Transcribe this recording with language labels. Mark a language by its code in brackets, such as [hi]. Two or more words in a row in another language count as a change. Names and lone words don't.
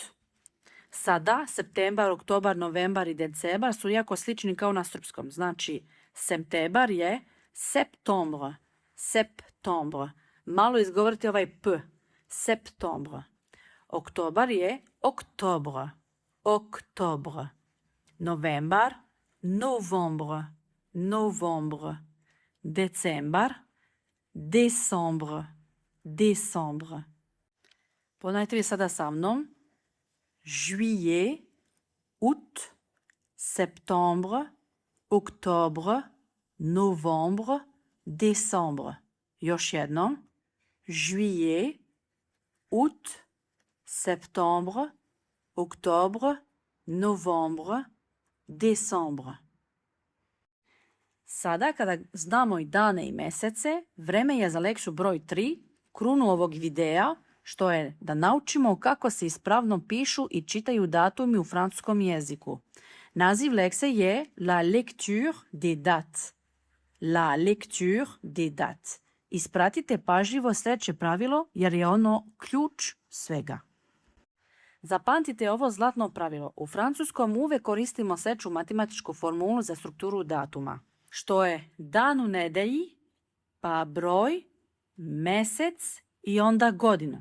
[sr] Sada, septembar, oktobar, novembar i decembar su jako slični kao na srpskom. Znači, septembar je [fr] septembre, septembre. [sr] Malo izgovorite ovaj p, septembre. Oktobar je [fr] oktobre, oktobre. [sr] Novembar, [fr] novembre, novembre. Decembar, décembre, décembre. [sr] Ponavljajte vi sada sa mnom. [fr] Juillet, août, septembre, octobre, novembre, décembre. [sr] Još jednom. [fr] Juillet, août, septembre, octobre, novembre, décembre. [sr] Sada kada znamo i dane i mesece, vreme je za lekciju broj 3, krunu ovog videa, što je da naučimo kako se ispravno pišu i čitaju datumi u francuskom jeziku. Naziv lekcije je [fr] La lecture des dates. La lecture des dates. [sr] Ispratite pažljivo sljedeće pravilo jer je ono ključ svega. Zapamtite ovo zlatno pravilo. U francuskom uvek koristimo sljedeću matematičku formulu za strukturu datuma, što je dan u nedelji, pa broj, mesec i onda godinu.